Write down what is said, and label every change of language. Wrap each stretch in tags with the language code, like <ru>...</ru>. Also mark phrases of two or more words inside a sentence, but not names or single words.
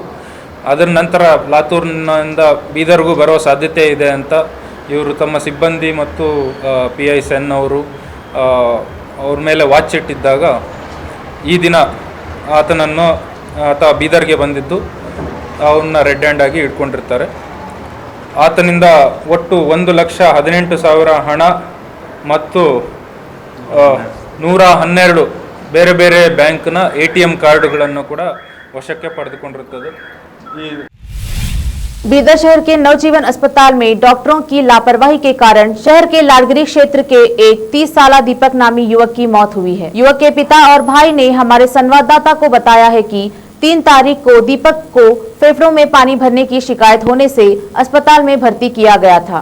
<kn>ಅದರ ನಂತರ ಲಾತೂರ್ನಿಂದ ಬೀದರ್ಗೂ ಬರೋ ಸಾಧ್ಯತೆ ಇದೆ ಅಂತ ಇವರು ತಮ್ಮ ಸಿಬ್ಬಂದಿ ಮತ್ತು PI ಸೆನ್ ಅವರು ಅವ್ರ ಮೇಲೆ ವಾಚ್ ಇಟ್ಟಿದ್ದಾಗ ಈ ದಿನ ಆತ ಬೀದರ್ಗೆ ಬಂದಿದ್ದು ಅವನ್ನ</kn> <en>red hand</en> <kn>ಆಗಿ ಇಟ್ಕೊಂಡಿರ್ತಾರೆ। ಆತನಿಂದ ಒಟ್ಟು 1,18,000 ಹಣ ಮತ್ತು 112 ಬೇರೆ ಬೇರೆ ಬ್ಯಾಂಕ್ನ ATM ಕಾರ್ಡ್ಗಳನ್ನು ಕೂಡ ವಶಕ್ಕೆ ಪಡೆದುಕೊಂಡಿರುತ್ತದೆ।</kn> <hi>बीदर शहर के नवजीवन अस्पताल में डॉक्टरों की लापरवाही के कारण शहर के लालगिरी क्षेत्र के एक 30 साल दीपक नामी युवक की मौत हुई है। युवक के पिता और भाई ने हमारे संवाददाता को बताया है कि 3 तारीख को दीपक को फेफड़ों में पानी भरने की शिकायत होने से अस्पताल में भर्ती किया गया था।</hi>